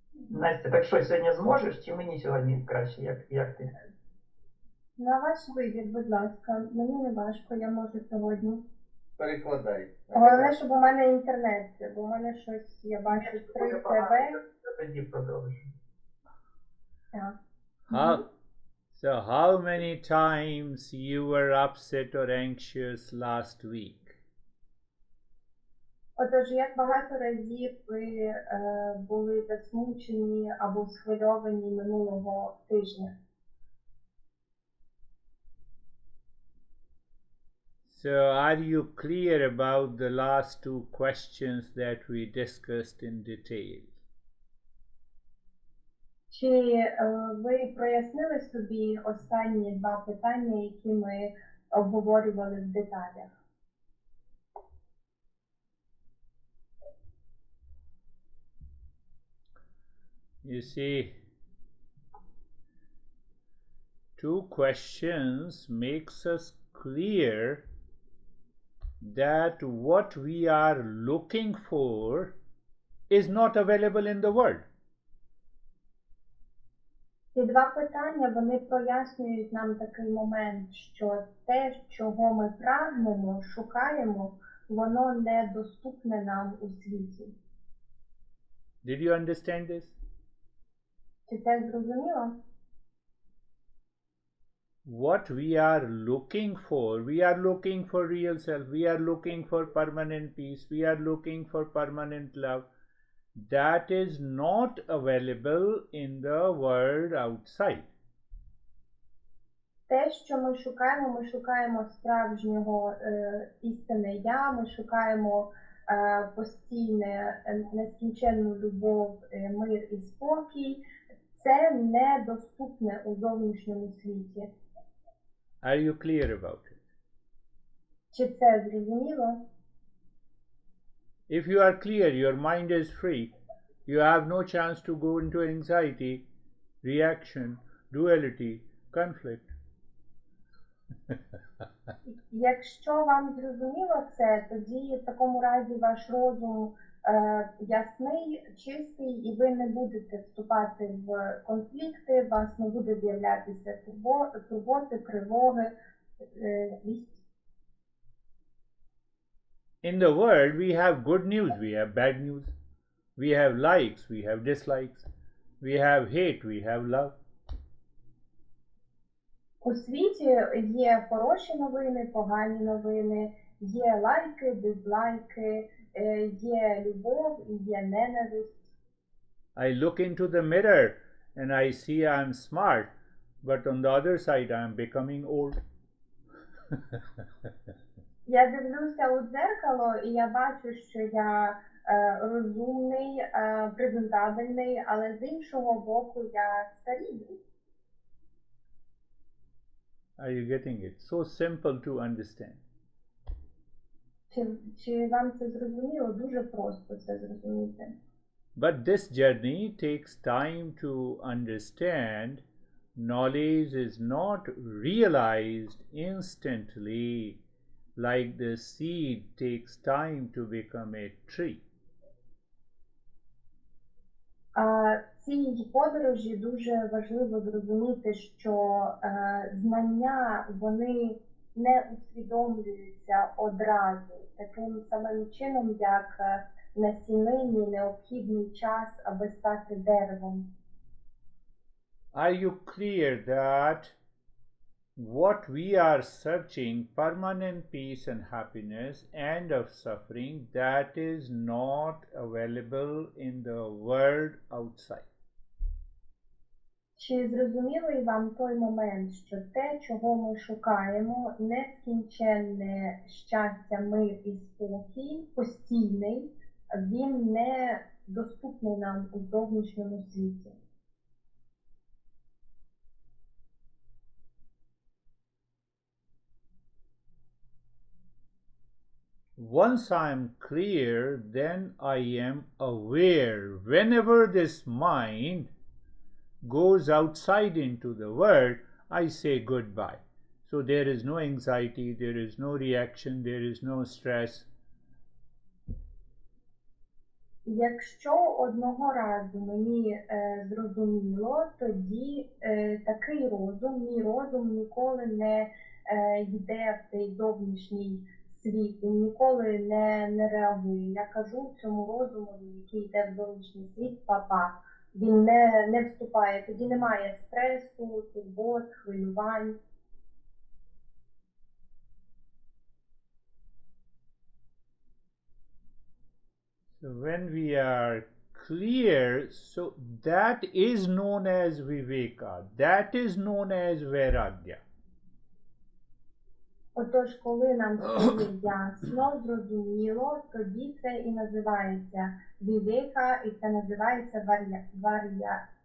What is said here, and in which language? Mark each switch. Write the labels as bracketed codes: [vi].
[uk] Настя, так що, сьогодні зможеш, чи мені сьогодні краще, як ти? На ваш вибір, будь ласка. Мені не важко, я можу сьогодні. Перекладай. Головне, щоб у мене інтернет, бо у мене щось, я бачу, 3 себе. Тоді продовжуй. Так. [en] So how many times you were upset or anxious last week? [uk] Отож, як багато разів ви були засмучені або схвильовані минулого тижня? [en] So are you clear about the last two questions that we discussed in detail? [uk] Чи ви прояснили собі останні 2 питання, які ми обговорювали в деталях? [en] You see, 2 questions makes us clear that what we are looking for is not available in the world. [uk] Ці 2 питання, вони прояснюють нам такий момент, що те, чого ми прагнемо, шукаємо, воно недоступне нам у світі. [en] Did you understand this? [uk] Чи це зрозуміло? [en] What we are looking for real self, we are looking for permanent peace, we are looking for permanent love. That is not available in the world outside. [uk] Те, що ми шукаємо справжнього істинне я, ми шукаємо постійне, нескінченну любов, мир і спокій. Це недоступне у зовнішньому світі. [en] Are you clear about it? [uk] Чи це зрозуміло? [en] If you are clear, your mind is free, you have no chance to go into anxiety, reaction, duality, conflict. [uk] Якщо вам зрозуміло це, тоді в такому разі ваш розум ясний, чистий, і ви не будете вступати в конфлікти, у вас не буде з'являтися турботи, тривоги, злість. [en] In the world, we have good news, we have bad news. We have likes, we have dislikes. We have hate, we have love. [uk] У світі є хороші новини, погані новини, є лайки, дизлайки, є любов і є ненависть. [en] I look into the mirror and I see I'm smart, but on the other side I'm becoming old. [uk] Я дивлюся у дзеркало і я бачу, що я розумний, презентабельний, але з іншого боку я старію. [en] Are you getting it? So simple to understand. [uk] Чи вам це зрозуміло? Дуже просто це зрозуміти. [en] But this journey takes time to understand. Knowledge is not realized instantly, like the seed takes time to become a tree. [uk] В цій подорожі дуже важливо зрозуміти, що знання, вони не усвідомлюються одразу, таким самим чином, як насіннині необхідний час, аби стати деревом. [en] Are you clear that what we are searching, permanent peace and happiness, end of suffering, that is not available in the world outside? [uk] Чи зрозумілий вам той момент, що те, чого ми шукаємо, нескінченне щастя, мир і спокій, постійний, він не доступний нам у зовнішньому світі? [en] Once I am clear, then I am aware. Whenever this mind goes outside into the world, I say goodbye. So there is no anxiety, there is no reaction, there is no stress. [uk] Якщо одного разу мені зрозуміло, тоді такий розум, мій розум ніколи не йде в цей зовнішній світ, він ніколи не реагує. Я кажу цьому розуму, який йде в зовнішній світ, папа. Він не вступає, тоді немає стресу, турбот, хвилювань. [en] So when we are clear, so that is known as viveka, that is known as vairagya. [uk] Отож, коли нам стає ясно, зрозуміло, тоді це і називається вівека, і це називається варагya.